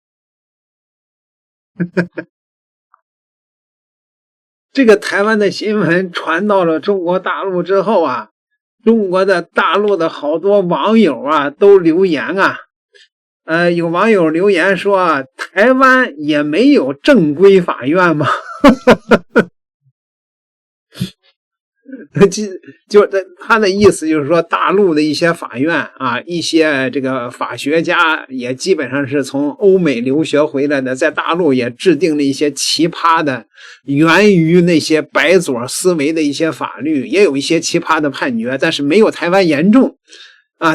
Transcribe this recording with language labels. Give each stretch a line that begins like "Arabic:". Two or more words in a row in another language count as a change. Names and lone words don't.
Chinese: 這個台灣的新聞傳到了中國大陸之後啊，中國的大陸的好多網友啊都留言啊，有網友留言說啊，台灣也沒有正規法院嘛，就他的意思就是說，大陸的一些法院啊，一些這個法學家也基本上是從歐美留學回來的，在大陸也制定了一些奇葩的，源於那些白左思維的一些法律，也有一些奇葩的判決，但是沒有台灣嚴重啊。